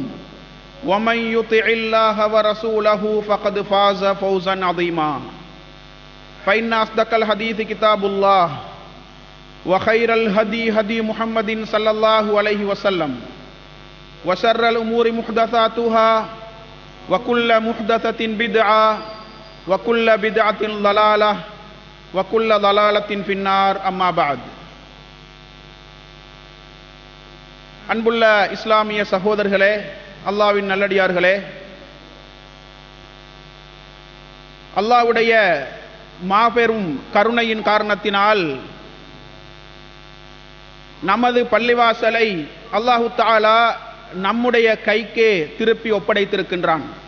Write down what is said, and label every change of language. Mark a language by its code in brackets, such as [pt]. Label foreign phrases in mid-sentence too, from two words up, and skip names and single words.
[ar] ومن يطع الله ورسوله فقد فاز فوزا عظيما فإن أصدق الحديث كتاب الله وخير الهدي هدي محمد صلى الله عليه وسلم وشر الأمور محدثاتها وكل محدثة بدعة وكل بدعة ضلالة وكل ضلالة في النار أما بعد. [ta] அன்புள்ள இஸ்லாமிய சகோதரர்களே, அல்லாஹ்வின் நல்லடியார்களே, அல்லாஹ்வுடைய மாபெரும் கருணையின் காரணத்தினால் நமது பள்ளிவாசலை [ar] الله تعالى [ta] நம்முடைய கைக்கே திருப்பி ஒப்படைத்திருக்கின்றான்.